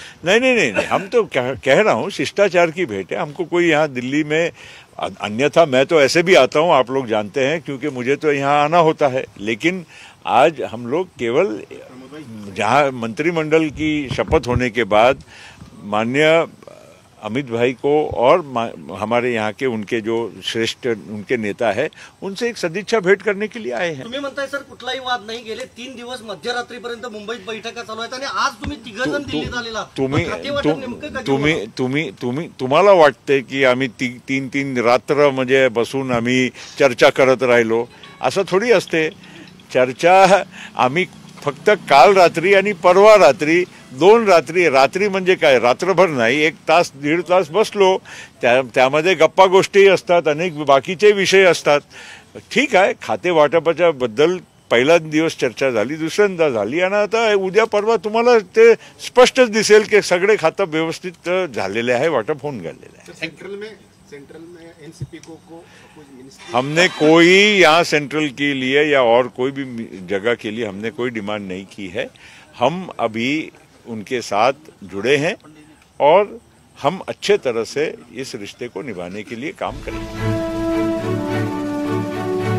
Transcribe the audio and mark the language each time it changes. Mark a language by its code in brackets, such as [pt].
[hi] नहीं, हम तो कह रहा हूँ शिष्टाचार की भेंट है. हमको कोई यहाँ दिल्ली में, अन्यथा मैं तो ऐसे भी आता हूँ, आप लोग जानते हैं, क्योंकि मुझे तो यहाँ आना होता है. लेकिन आज हम लोग केवल जहाँ मंत्रिमंडल की शपथ होने के बाद माननीय अमित भाई को और हमारे यहाँ के उनके जो श्रेष्ठ उनके नेता है उनसे एक सदिच्छा भेंट करने के लिए आए हैं. [mr] तुम्ही म्हणताय सर कुठलाही वाद नाही, गेले 3 दिवस मध्यरात्रीपर्यंत मुंबईत बैठका चालू आहेत आणि आज तुम्ही 3 जण दिल्लीत आलेला. तुम्हाला वाटते की आम्ही 3 रात्र म्हणजे बसून आम्ही चर्चा करत राहिलो? असं थोडी असते. चर्चा आम्ही फक्त काल रात्री आणि परवा रात्री 2 रात्री म्हणजे काय, रात्रभर नाही, 1 तास 1.5 तास बसलो. त्यामध्ये गप्पा गोष्टी असतात, अनेक बाकीचे विषय असतात. ठीक आहे, खाते वाटपाच्या बद्दल पहिला दिवस चर्चा झाली, दुसऱ्यांदा झाली आणि आता उद्या परवा तुम्हाला ते स्पष्टच दिसेल की सगळे खातं व्यवस्थित झालेले आहे, वाटप होऊन गेलेले आहे. [hi] सेंट्रल में एनसीपी को हमने कोई यहाँ सेंट्रल के लिए या और कोई भी जगह के लिए हमने कोई डिमांड नहीं की है. हम अभी उनके साथ जुड़े हैं और हम अच्छे तरह से इस रिश्ते को निभाने के लिए काम करेंगे.